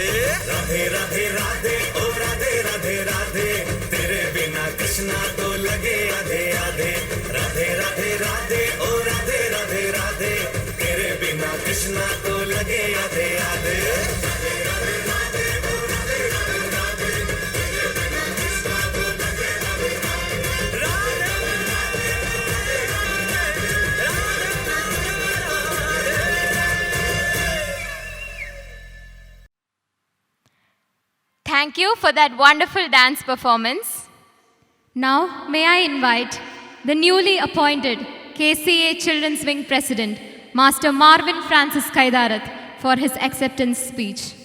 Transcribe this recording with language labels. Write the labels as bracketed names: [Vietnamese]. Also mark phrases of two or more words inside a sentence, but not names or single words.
[Hindi] राधे राधे राधे ओ राधे राधे राधे तेरे बिना कृष्णा तो लगे आधे आधे राधे राधे राधे ओ राधे राधे राधे तेरे बिना कृष्णा तो लगे आधे आधे राधे राधे राधे ओ राधे राधे राधे तेरे बिना कृष्णा तो लगे आधे आधे राधे [English] Thank you for that wonderful dance performance. Now, may I invite the newly appointed KCA Children's Wing President, Master Marvin Francis Kaidarath, for his acceptance speech.